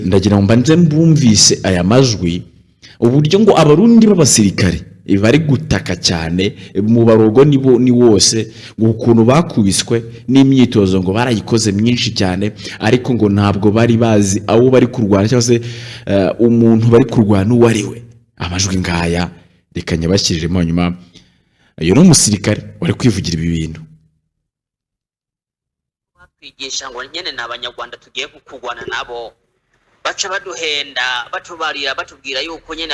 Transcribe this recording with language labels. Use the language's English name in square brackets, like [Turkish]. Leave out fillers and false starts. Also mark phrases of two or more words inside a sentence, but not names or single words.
[Kinyarwanda] ndagira ngo mbanze mbumvise aya majwi uburyo ngo abarundi b'abasirikare bari gutaka cyane mu barogo ni wose ngo ukuntu bakubiswe n'imyitozo ngo barayikoze myinshi cyane ariko ngo ntabwo bari bazi aho bari kurwana cyangwa se umuntu bari kurwana uwo ari we. Amajwi ngaya reka nyabashyiriremo nyuma uyu ni umusirikare wari kwivugira ibi bintu. [Rundi] Batwigisha ngo nyene n'abanyarwanda tugiye kurwana nabo, baca baduhenda batubarira batubwira yuko nyene